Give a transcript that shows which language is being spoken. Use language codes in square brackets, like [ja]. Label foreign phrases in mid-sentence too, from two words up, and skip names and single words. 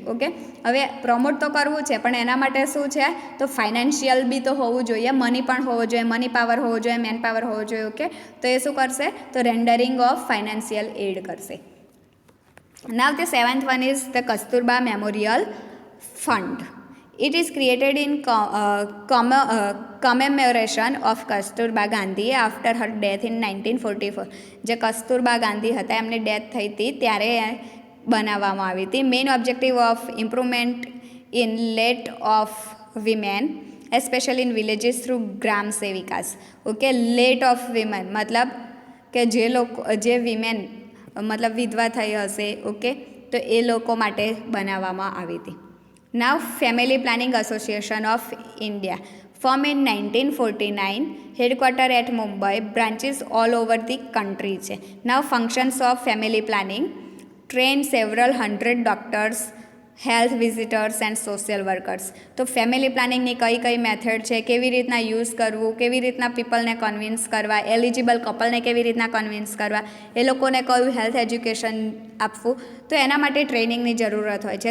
[gu] ઓકે, હવે પ્રમોટ તો કરવું છે, પણ એના માટે શું છે? તો ફાઇનાન્શિયલ બી તો હોવું જોઈએ, મની પણ હોવો જોઈએ, [en] money power [gu] હોવો જોઈએ, [en] man power [gu] હોવો જોઈએ. ઓકે, તો એ શું કરશે? [en] તો rendering of financial aid કરશે. now the seventh one is the Kasturba Memorial Fund. It is created in commemoration of Kasturba Gandhi after her death in 1944. [gu] જે કસ્તુરબા ગાંધી હતા, એમની ડેથ થઈ હતી ત્યારે બનાવવામાં આવી હતી. [en] main objective of improvement in lot of women especially in villages through gram sevikas. [gu] ઓકે, [en] lot of women [gu] મતલબ કે જે વિમેન મતલબ વિધવા થઈ હશે. ઓકે, તો એ લોકો માટે બનાવવામાં આવી હતી. [en] નાવ ફેમિલી પ્લાનિંગ એસોસિએશન ઓફ ઇન્ડિયા formed in 1949, headquarter at Mumbai, branches all over the country છે. Now functions of family planning: train several hundred doctors, health visitors and social workers. [gu] તો ફેમિલી પ્લાનિંગની કઈ મેથડ છે, કેવી રીતના યુઝ કરવું, કેવી રીતના પીપલને કન્વિન્સ કરવા, એલિજિબલ કપલને કેવી રીતના કન્વિન્સ કરવા, એ લોકોને કયું [en] health education [gu] આપવું, તો એના માટે ટ્રેનિંગની જરૂરત હોય છે.